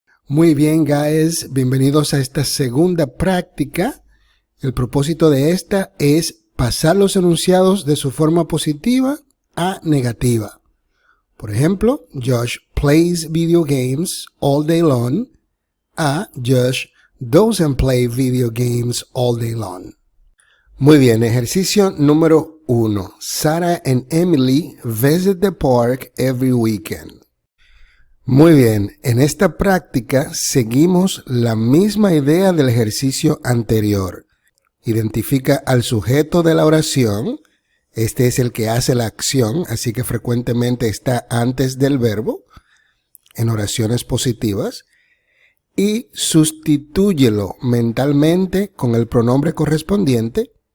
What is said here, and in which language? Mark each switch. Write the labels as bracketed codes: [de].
[es] Muy bien, guys, bienvenidos a esta segunda práctica. El propósito de esta es pasar los enunciados de su forma positiva a negativa. Por ejemplo, [en] Josh plays video games all day long a Josh doesn't play video games all day long. [es] Muy bien, ejercicio número 1. [en] Sarah and Emily visit the park every weekend. [es] Muy bien, en esta práctica seguimos la misma idea del ejercicio anterior. Identifica al sujeto de la oración, este es el que hace la acción, así que frecuentemente está antes del verbo, en oraciones positivas, y sustitúyelo mentalmente con el pronombre correspondiente,